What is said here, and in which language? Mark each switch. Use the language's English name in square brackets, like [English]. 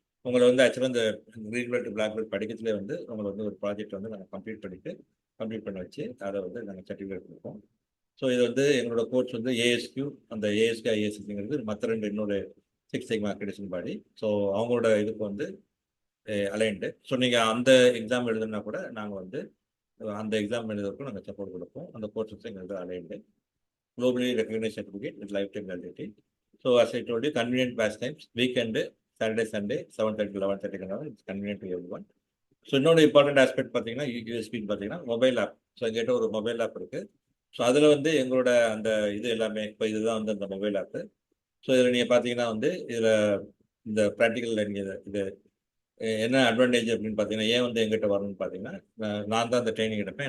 [Tamil] உங்களை வந்து ஆக்சுவலாக இந்த கிரீன் பெல்ட், பிளாக் பெல்ட் படிக்கிறதுலேயே வந்து உங்களை வந்து ஒரு ப்ராஜெக்ட் வந்து நாங்கள் கம்ப்ளீட் பண்ண வச்சு அதை வந்து நாங்கள் சர்டிஃபிகேட் கொடுப்போம். ஸோ இது வந்து எங்களோட கோர்ஸ் வந்து ASQ, அந்த ASQ ISSங்கிறது மற்ற இன்னொரு 6 Sigma அக்ரெடிஷன் பாடி. ஸோ அவங்களோட இதுக்கு வந்து அலைன்டு. ஸோ நீங்கள் அந்த எக்ஸாம் எழுதுனா கூட நாங்கள் வந்து அந்த எக்ஸாம் எழுதுறதுக்கும் நாங்கள் சப்போர்ட் கொடுப்போம். அந்த கோர்ஸ் வந்து எங்களுக்கு aligned. [English] Globally recognized certificate with lifetime validity. So as I told you, convenient batch times, weekend, Saturday, Sunday, 7:30 to 11:30. It's convenient to everyone. [Tamil] So இன்னொரு இம்பார்ட்டன்ட் ஆஸ்பெக்ட் பார்த்தீங்கன்னா யூஎஸ்பின்னு பார்த்தீங்கன்னா மொபைல் ஆப். ஸோ எங்கிட்ட ஒரு mobile app இருக்குது. So அதில் வந்து எங்களோட அந்த இது எல்லாமே இப்போ இதுதான் வந்து அந்த மொபைல் ஆப்பு. ஸோ இதில் நீங்கள் பார்த்தீங்கன்னா வந்து இதில் இந்த ப்ராக்டிக்கல் இது என்ன அட்வான்டேஜ் அப்படின்னு பார்த்தீங்கன்னா ஏன் வந்து எங்கிட்ட வரணும்னு பார்த்தீங்கன்னா நான் தான் அந்த ட்ரைனிங் எடுப்பேன்.